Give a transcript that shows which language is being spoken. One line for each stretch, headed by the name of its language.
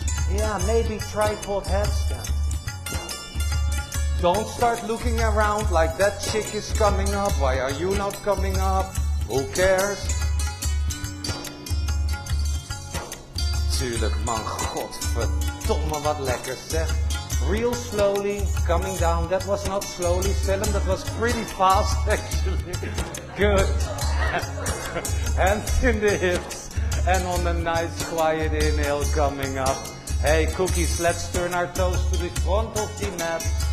English: Yeah, maybe tripod headstand. Don't start looking around like that chick is coming up. Why are you not coming up? Who cares?
Dutch: Tuurlijk man, godverdomme wat lekker zeg.
English: Real slowly, coming down. That was not slowly, Selim, that was pretty fast actually. Good. Hands in the hips. And on a nice quiet inhale coming up. Hey cookies, let's turn our toes to the front of the mat.